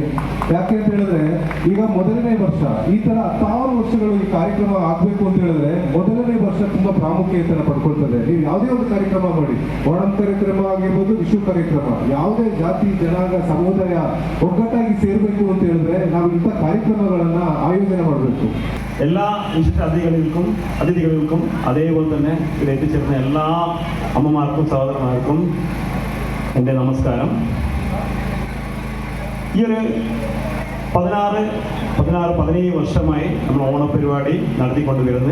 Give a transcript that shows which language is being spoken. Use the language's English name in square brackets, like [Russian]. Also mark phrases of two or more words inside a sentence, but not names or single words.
[Kannada] ಯಾಕೆ ಅಂತ ಹೇಳಿದ್ರೆ ಈಗ ಮೊದಲನೇ ವರ್ಷ, ಈ ತರ 1000 ವರ್ಷಗಳು ಈ ಕಾರ್ಯಕ್ರಮ ಆಗ್ಬೇಕು ಅಂತ ಹೇಳಿದ್ರೆ ಮೊದಲನೇ ವರ್ಷ ತುಂಬಾ ಪ್ರಾಮುಖ್ಯತೆಯನ್ನು ಪಡ್ಕೊಳ್ತದೆ. ನೀವು ಯಾವುದೇ ಒಂದು ಕಾರ್ಯಕ್ರಮ ಮಾಡಿ, ಓಣಂ ಕಾರ್ಯಕ್ರಮ ಆಗಿರ್ಬೋದು, ವಿಶ್ವ ಕಾರ್ಯಕ್ರಮ, ಯಾವುದೇ ಜಾತಿ ಜನಾಂಗ ಸಮುದಾಯ ಒಗ್ಗಟ್ಟಾಗಿ ಸೇರ್ಬೇಕು ಅಂತ ಹೇಳಿದ್ರೆ ನಾವು ಇಂಥ ಕಾರ್ಯಕ್ರಮಗಳನ್ನ ആയോജന ಮಾಡಬೇಕು. [Malayalam] എല്ലാ വിശിഷ്ട അതിഥികൾക്കും അതേപോലെ തന്നെ ഇവിടെ എത്തിച്ചേർന്ന എല്ലാ അമ്മമാർക്കും സഹോദരന്മാർക്കും എൻ്റെ നമസ്കാരം. ഈ ഒരു 17 വർഷമായി നമ്മൾ ഓണപരിപാടി നടത്തിക്കൊണ്ടുവരുന്നത്.